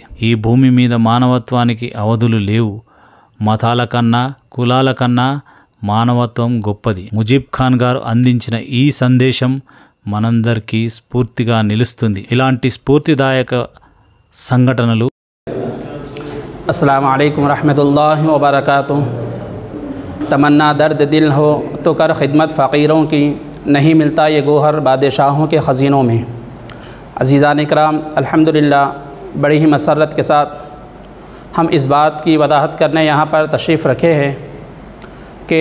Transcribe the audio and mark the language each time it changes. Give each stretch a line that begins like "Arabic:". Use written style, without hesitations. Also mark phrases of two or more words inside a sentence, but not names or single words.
Telugu: ఈ భూమి మీద మానవత్వానికి అవధులు లేవు. మతాల కన్నా కులాల కన్నా మానవత్వం గొప్పది. ముజీబ్ ఖాన్ గారు అందించిన ఈ సందేశం మనందరికీ స్ఫూర్తిగా నిలుస్తుంది. ఇలాంటి స్ఫూర్తిదాయక సంఘటనలు.
Arabic: السلام عليكم رحمة الله و بركاته.
Urdu: تمنا درد دل ہو تو کر خدمت فقیروں کی، نہیں ملتا یہ گوہر بادشاہوں کے خزینوں میں. عزیزان اکرام، الحمدللہ بڑی ہی مسرت کے ساتھ ہم اس بات کی وضاحت کرنے یہاں پر تشریف رکھے ہیں کہ